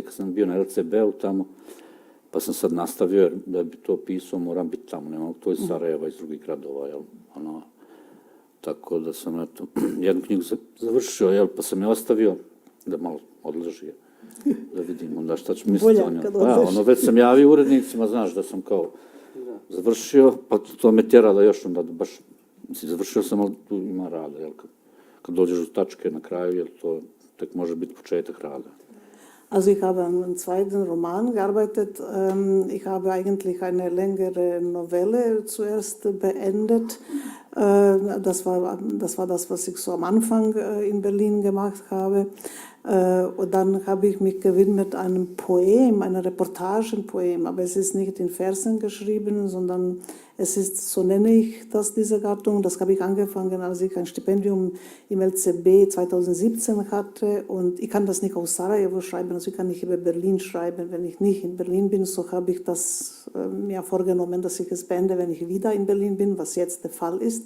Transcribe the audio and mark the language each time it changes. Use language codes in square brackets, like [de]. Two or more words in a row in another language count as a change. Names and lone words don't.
[bs] kad sam bio na LCB-u tamo, pa sam sad nastavio, jer da bi to pisao moram biti tamo, nema to iz Sarajeva, iz drugih gradova, tako da sam jednu knjigu završio, pa sam je ostavio da malo odleži, da vidim onda šta ću misliti o njom. Već sam javio urednicima, znaš, da sam kao završio, pa to me tjera da još onda baš, završio sam, ali tu ima rada, kad dođeš do tačke na kraju, to tek može biti početak rada. [de] Also ich habe an einem zweiten Roman gearbeitet. Ich habe eigentlich eine längere Novelle zuerst beendet. Das war das, was ich so am Anfang in Berlin gemacht habe. Und dann habe ich mich gewidmet einem Poem, einer Reportagenpoem, aber es ist nicht in Versen geschrieben, sondern es ist, so nenne ich das, diese Gattung, das habe ich angefangen, als ich ein Stipendium im LCB 2017 hatte und ich kann das nicht aus Sarajevo schreiben, also ich kann nicht über Berlin schreiben, wenn ich nicht in Berlin bin, so habe ich das mir vorgenommen, dass ich es beende, wenn ich wieder in Berlin bin, was jetzt der Fall ist.